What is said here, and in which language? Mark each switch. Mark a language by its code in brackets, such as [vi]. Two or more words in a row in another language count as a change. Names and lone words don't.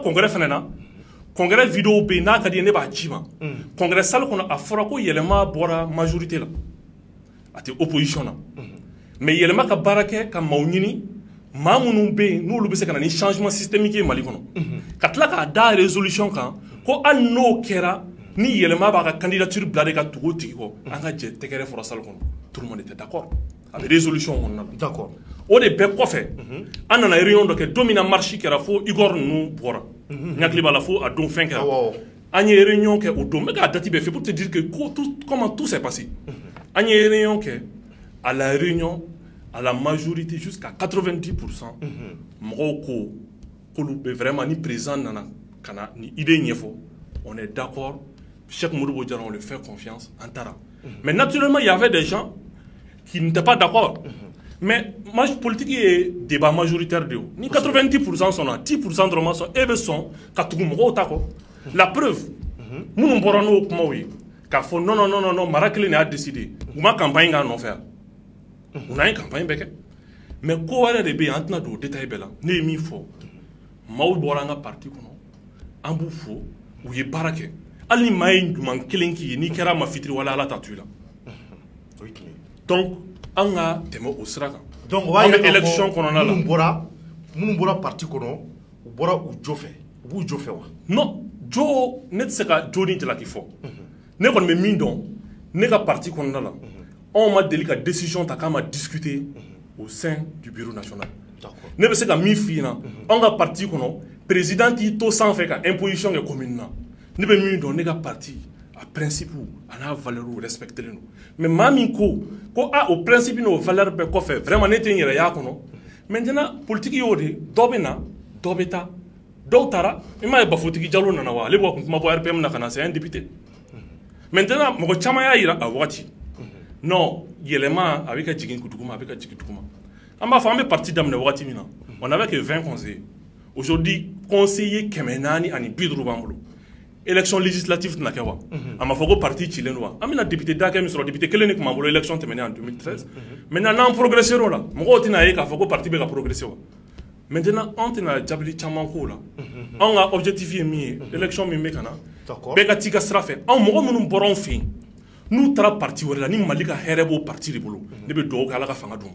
[bm] congrès fɛnɛ na congrès vidéo bɛ yen n'a ka di ye ne b'a ci ma congrès salle kɔnɔ a fɔra ko yɛlɛma bɔra majorité la a tɛ opposition na mais yɛlɛma ka baara kɛ ka maaw ɲini maa minnu bɛ yen n'olu bɛ se ka na ni [fr] changement systémique [bm] ye Mali kɔnɔ ka tila k'a da résolution kan ko hali n'o kɛra ni yɛlɛma b'a ka candidature bila de ka tugu tigi kɔ an ka jɛ tɛgɛrɛ fɔra salle kɔnɔ [fr] tout le monde était d'accord [bm] a bɛ résolution kɔnɔna la d'accord o de bɛɛ kɔfɛ an nana réunion dɔ kɛ don min na marche kɛra fo Igor ninnu bɔra n hakili b'a la fo a don fɛn kɛra an ye réunion kɛ o don n bɛ k'a date bɛɛ fɛ [fr] pour te dire que comment tout s'est passé [bm] an ye réunion kɛ [fr] à la réunion à la majorité jusqu'à 90% [bm] mɔgɔw ko k'olu bɛ vraiment ni président nana ka na ni idée ɲɛfɔ [fr] on est d'accord [bm] Cheikh Modibo Diarra [fr] on lui fait confiance [bm] en taara [fr] mais naturellement il y avait des gens qui n'étaient pas d'accord mais politique ye débat majoritaire [bm] de yo ni [fr] 90% sont là 10% [bm] dɔrɔn ma sɔn e bɛ sɔn ka tugu mɔgɔw ta kɔ [fr] la preuve [bm] minnu bɔra n'o kumaw ye k'a fɔ non mara kelen de y'a décidé u ma campagne k'a nɔfɛ yan u n'an ye campagne bɛɛ kɛ mais ko wɛrɛ de bɛ yen an tɛna don o détail bɛɛ la ne ye min fɔ maaw bɔra an ka parti kɔnɔ an b'u fo u ye baara kɛ hali ni maa ye ɲuman kelen k'i ye n'i kɛra ma fitiri wala ala ta to i la donc an ka tɛmɛ o sira kan donc an bɛ élection kɔnɔna la minnu bɔra parti kɔnɔ u bɔra u jo fɛ u b'u jo fɛ wa non jo ne tɛ se ka jo ni jalaki fɔ ne kɔni bɛ min dɔn ne ka parti kɔnɔna la anw ma deli ka décision ta k'an ma [fr] discuter au sein du bureau national [bm] ne bɛ se ka min f'i ɲɛna anw ka parti kɔnɔ président k'i to sanfɛ ka imposition kɛ commune na ne bɛ min dɔn ne ka parti a principe a n'a valeur respectelen don mais maa min ko o principe n'o valeur bɛɛ kɔfɛ vraiment ne tɛ n yɛrɛ y'a kɔnɔ maintenant politique y'o de dɔ bɛ na dɔ bɛ taa dɔw taara i m'a ye Bafotigi Jalo nana wa ale bɔ kun kuma bɔ RPM na ka na [fr] c'est un député maintenant [bm] mɔgɔ caman y'a yira a wagati non yɛlɛma a bɛ ka jigin duguma a bɛ ka jigin duguma an b'a fɔ an bɛ parti daminɛ wagati min na [fr] on avait que 20 conseillers aujourd'hui conseiller [bm] 450 b'an bolo [fr] élection législative [bm] tɛna kɛ wa a ma fɔ ko parti cilen don wa an bɛna député dakɛ min sɔrɔ député kelen de tun b'an bolo élection tɛmɛnen [fr] en 2013 maintenant [bm] n'an progressé o la mɔgɔw tɛna ye k'a fɔ ko parti bɛ ka progressé wa maintenant anw tɛna jabili caman k'o la anw ka objectif ye min ye élection min bɛ ka na bɛɛ ka t'i ka sira fɛ anw mɔgɔ minnu bɔra anw fɛ yen n'u taara parti wɛrɛ la ni Mali ka hɛrɛ b'o parti de bolo ne bɛ dugawu kɛ Ala ka fanga d'u ma